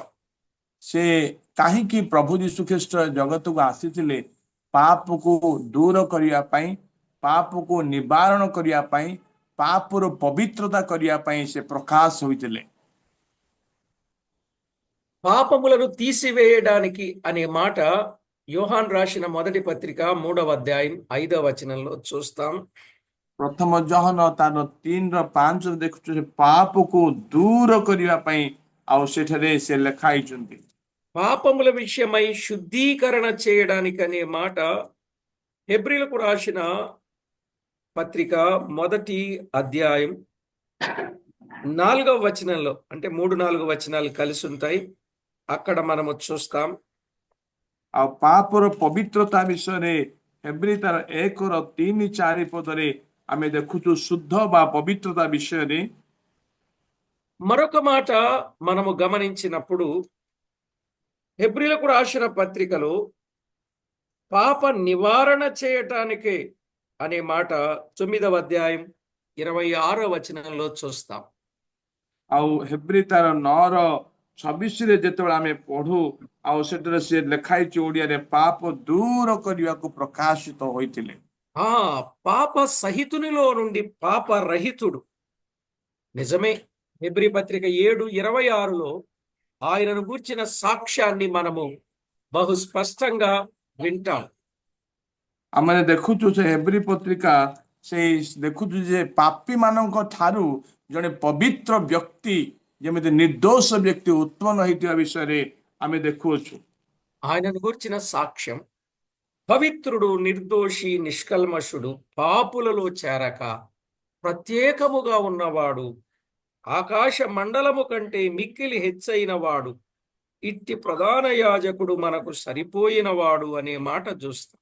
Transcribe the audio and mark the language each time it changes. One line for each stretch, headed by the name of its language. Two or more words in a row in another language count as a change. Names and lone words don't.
Odia: ସେ କାହିଁକି ପ୍ରଭୁ ଯୀଶୁ ଖ୍ରୀଷ୍ଟ ଜଗତକୁ ଆସିଥିଲେ? ପାପକୁ ଦୂର କରିବା ପାଇଁ, ପାପକୁ ନିବାରଣ କରିବା ପାଇଁ, ପାପରୁ ପବିତ୍ରତା କରିବା ପାଇଁ ସେ ପ୍ରକାଶ ହୋଇଥିଲେ।
Telugu: పాపములను తీసివేయడానికి అనే మాట యోహాన్ రాసిన మొదటి పత్రిక 3వ అధ్యాయం 5వ వచనంలో చూస్తాం.
Odia: ପ୍ରଥମ ଜହନ ତାର 3:5 ଦେଖୁଛୁ, ସେ ପାପକୁ ଦୂର କରିବା ପାଇଁ ଆଉ ସେଠାରେ ସେ ଲେଖା ହେଇଛନ୍ତି।
Telugu: పాపముల విషయమై శుద్ధీకరణ చేయడానికి అనే మాట హెబ్రీలకు రాసిన పత్రిక మొదటి అధ్యాయం 4వ వచనంలో, అంటే 3-4 వచనాలు కలిసి ఉంటాయి, అక్కడ మనము చూస్తాం.
Odia: ଆଉ ପାପର ପବିତ୍ରତା ବିଷୟରେ ହେବ୍ରୀ ତାର 1:3-4 ପଦରେ ଆମେ ଦେଖୁଛୁ ଶୁଦ୍ଧ ବା ପବିତ୍ରତା ବିଷୟରେ।
Telugu: మరొక మాట మనము గమనించినప్పుడు హెబ్రీలకు రాసిన పత్రికలో పాప నివారణ చేయటానికే అనే మాట 9వ అధ్యాయం 26వ వచనంలో చూస్తాం.
Odia: ଆଉ ହେବ୍ରୀ ତାର 9:26 ଯେତେବେଳେ ଆମେ ପଢୁ, ଆଉ ସେଠାରେ ସେ ଲେଖା ହେଇଛି ଓଡ଼ିଆରେ, ପାପ ଦୂର କରିବାକୁ ପ୍ରକାଶିତ ହୋଇଥିଲେ।
Telugu: ఆ పాప సహితునిలో నుండి పాప రహితుడు. నిజమే, హెబ్రీ పత్రిక 7:26లో ఆయనను గూర్చిన సాక్ష్యాన్ని మనము బహు స్పష్టంగా వింటాం.
Odia: ଆମେ ଦେଖୁଛୁ ସେ ହେବ୍ରୀ ପତ୍ରିକା, ସେଇ ଦେଖୁଛୁ ଯେ ପାପୀ ମାନଙ୍କ ଠାରୁ ଜଣେ ପବିତ୍ର ବ୍ୟକ୍ତି, ଯେମିତି ନିର୍ଦ୍ଦୋଷ ବ୍ୟକ୍ତି ଉତ୍ପନ୍ନ ହେଇଥିବା ବିଷୟରେ ଆମେ ଦେଖୁଅଛୁ।
Telugu: ఆయనను గూర్చిన సాక్ష్యం, పవిత్రుడు, నిర్దోషి, నిష్కల్మషుడు, పాపులలో చేరక ప్రత్యేకముగా ఉన్నవాడు, ఆకాశ మండలము కంటే మిక్కిలి హెచ్చైన వాడు, ఇట్టి ప్రధాన యాజకుడు మనకు సరిపోయినవాడు అనే మాట చూస్తాం.